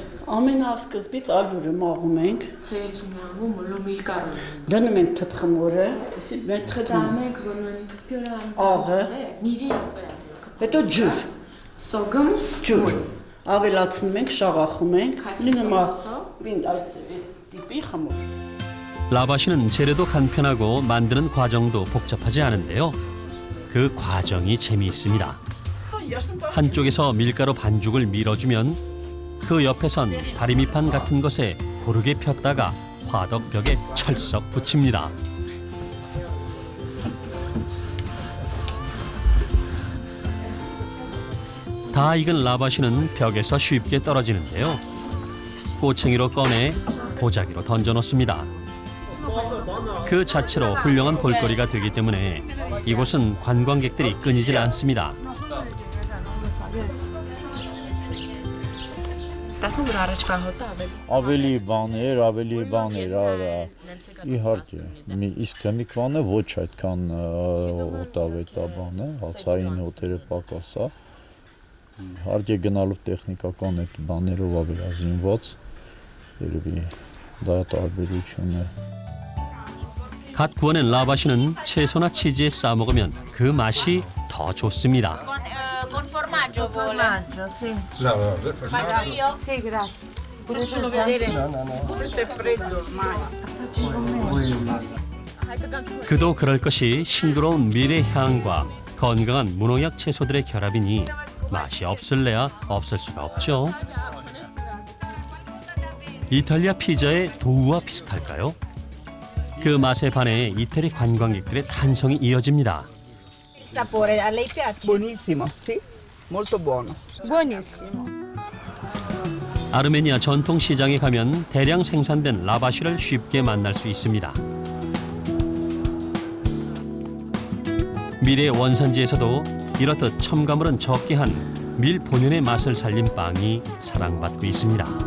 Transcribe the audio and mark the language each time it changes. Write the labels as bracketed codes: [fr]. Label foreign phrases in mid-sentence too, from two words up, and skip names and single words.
[hy] Ամենասկզբից ալյուրը մաղում ենք, [ko] 제일 중요한 건 물론 밀가루예요. [hy] դնում ենք թթխմորը, մեր [ko] 그 [hy] թթխմորը, [ko] 다음에 그거는 특별한 아, 방법에 밀이 있어야 돼요. 그 [hy] հետո ջուր, [ko] 소금, [hy] ջուր, ավելացնում ենք, շաղախում ենք, [ko] 같이 [hy] լինում է [ko] 섞어서 [hy] այս տիպի խմոր։ [ko] 라바시는 재료도 간편하고 만드는 과정도 복잡하지 않은데요. 그 과정이 재미있습니다. 한쪽에서 밀가루 반죽을 밀어주면 그 옆에선 다리미판 같은 것에 고르게 폈다가 화덕벽에 철썩 붙입니다. 다 익은 라바시는 벽에서 쉽게 떨어지는데요. 꼬챙이로 꺼내 보자기로 던져 놓습니다. 그 자체로 훌륭한 볼거리가 되기 때문에 이곳은 관광객들이 끊이질 않습니다. [hy] ստացվում որ առաջվա հոտը ավելի բաներ, արա իհարկե։ Իսկ հմիկվանը ոչ այդքան հոտավետա բան է, հացային հոտերը պակաս է։ Իհարկե գնալու տեխնիկական այդ բաներով է վերազինված, երևի դա տարբերություն է։ [ko] 갓 구워낸 라바시는 채소나 치즈에 싸 먹으면 그 맛이 더 좋습니다. [it] Con formaggio formaggio, sì. Faccio io? Sì, grazie. Facciolo vedere. Questo è freddo ormai. [ko] 그도 그럴 것이 싱그러운 밀의 향과 건강한 무농약 채소들의 결합이니 맛이 없을래야 없을 수가 없죠. 이탈리아 피자의 도우와 비슷할까요? 그 맛에 반해 이태리 관광객들의 탄성이 이어집니다. [it] Sapore, a lei piace? Buonissimo, sì, molto buono. buonissimo. [ko] 아르메니아 전통 시장에 가면 대량 생산된 라바시를 쉽게 만날 수 있습니다. 밀의 원산지에서도 이렇듯 첨가물은 적게 한 밀 본연의 맛을 살린 빵이 사랑받고 있습니다.